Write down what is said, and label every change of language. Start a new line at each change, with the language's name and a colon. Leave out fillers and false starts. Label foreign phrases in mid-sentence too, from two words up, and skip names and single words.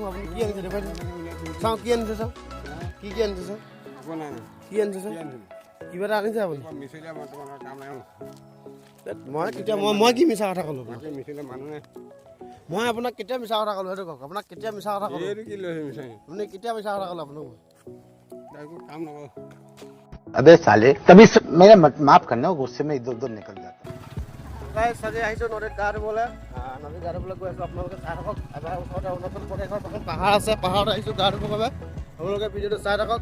Assamese: আপুনি কি আনিছে দেখুৱাই দিয়ক, চাওঁ কি আনিছে, চাওঁ কি আনিছে, চাওঁ কি আনিছে, চাওঁ কিবা এটা আনিছে আপুনি। মই কি মিছা কথা ক'লোঁ? মই আপোনাক কেতিয়া মিছা কথা ক'লোঁ সেইটো কওক। আপোনাক কেতিয়া মিছা কথা ক'লোঁ? আপুনি কেতিয়া মিছা কথা ক'লোঁ আপোনাক? কাম নকৰোঁ।
Hindi: अबे साले तभी मेरा माफ करना, गुस्से में इधर उधर निकल जाता है।
Assamese: গাইজ আজি আহিছোঁ নদীত গা ধুবলৈ। নদীত গা ধুবলৈ গৈ আছোঁ, আপোনালোকে চাই থাকক। এবাৰ ওচৰতে অৰুণাচল প্ৰদেশৰ এখন পাহাৰ আছে, পাহাৰত আহিছোঁ গা ধুবৰ বাবে। আপোনালোকে ভিডিঅ'টো চাই থাকক।